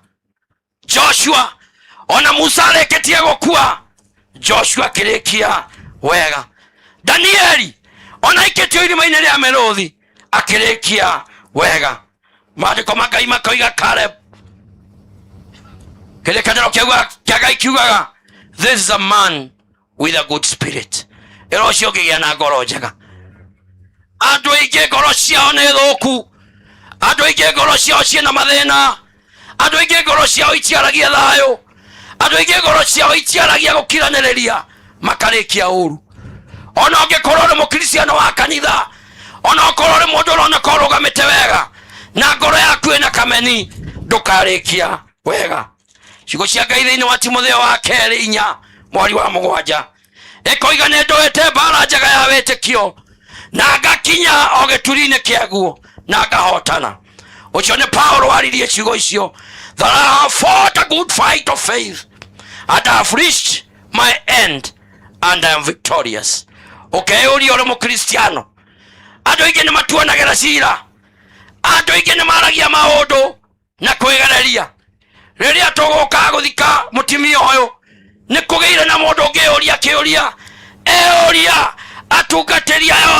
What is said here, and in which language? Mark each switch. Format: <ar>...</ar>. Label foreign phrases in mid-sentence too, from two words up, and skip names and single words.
<ki>Joshua ona Musa areketie gukua, Joshua akirikia wega. Danieli ona iketio irima-ini ria Merothi, akirikia wega. Maandiko ma Ngai makoiga Caleb, kirikaniro kia Ngai kiugaga,</ki> <en>this is a man with a good spirit.</en> <ki>Ero cio ngigia na ngoro njega. Andu aingi ngoro ciao ni thuku, andu aingi ngoro ciao ciina mathina, andu aingi ngoro ciao itiaragia thayo, andu aingi ngoro ciao itiaragia gukiraniriria, makarikia uru. Ona ungikorwo uri mukristiano wa kanitha, ona ukorwo uri mundu urona ko urugamite wega na ngoro yaku ina kameni, ndukarikia wega. Ciugo cia Ngai thiini wa Timotheo wa 2:4 mweri wa 7 ikoiga ni ndoete mbara njega ya witikio na ngakinya o gituri-ini kiaguo na ngahotana. Ucio ni Paulo waririe ciugo icio,</ki> <en>that I have fought a good fight of faith and I have reached my end and I am victorious.</en> <ki>Ukeyuria uri mukristiano, andu aingi ni matuanagira cira, andu aingi ni maragia maundu na kwigereria. Riria tuguka guthika mutimia uyu ni kugeire na mundu ungiuria kiuria, euria atungatiria</ki>